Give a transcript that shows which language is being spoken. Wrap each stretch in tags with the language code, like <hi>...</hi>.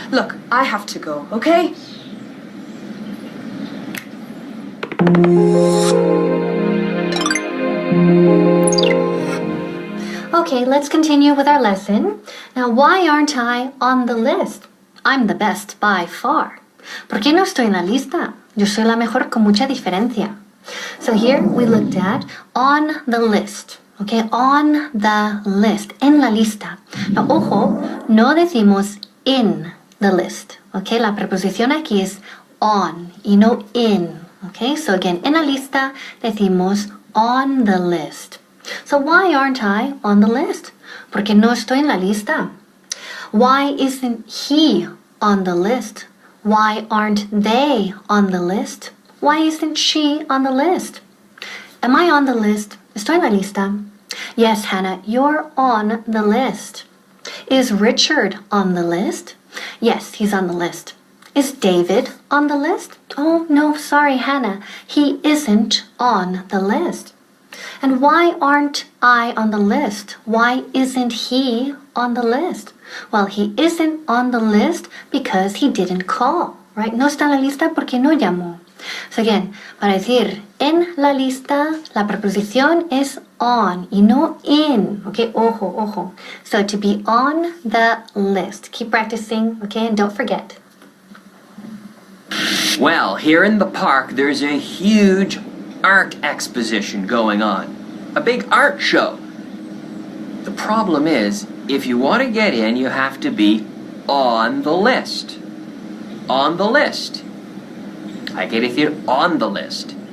<en>Look, I have to go, okay? Okay, let's continue with our lesson. Now, why aren't I on the list? I'm the best by far.</en> <es>¿Por qué no estoy en la lista? Yo soy la mejor con mucha diferencia.</es> <en>So here we looked at on the list. Okay, on the list,</en> <es>en la lista.</es> <en>Now, ojo,</en> <es>no decimos</es> <en>in the list.</en> <es>Okay, la preposición aquí es on y no in.</es> <en>Okay, so again,</en> <es>en la lista decimos</es> <en>on the list. So why aren't I on the list?</en> <es>Porque no estoy en la lista.</es> <en>Why isn't he on the list? Why aren't they on the list? Why isn't she on the list? Am I on the list?</en> <es>Estoy en la lista.</es> <en>Yes, Hannah, you're on the list. Is Richard on the list? Yes, he's on the list. Is David on the list? Oh, no, sorry, Hannah. He isn't on the list. And why aren't I on the list? Why isn't he on the list? Well, he isn't on the list because he didn't call, right?</en> <es>No está en la lista porque no llamó. So again, para decir en la lista, la preposición es on y no in.</es> <en>Okay,</en> <es>ojo, ojo.</es> <en>So to be on the list. Keep practicing, okay, and don't forget. Well, here in the park, there's a huge art exposition going on. A big art show. The problem is, if you want to get in, you have to be on the list. On the list.</en> <es>Hay que decir</es> <en>on the list.</en>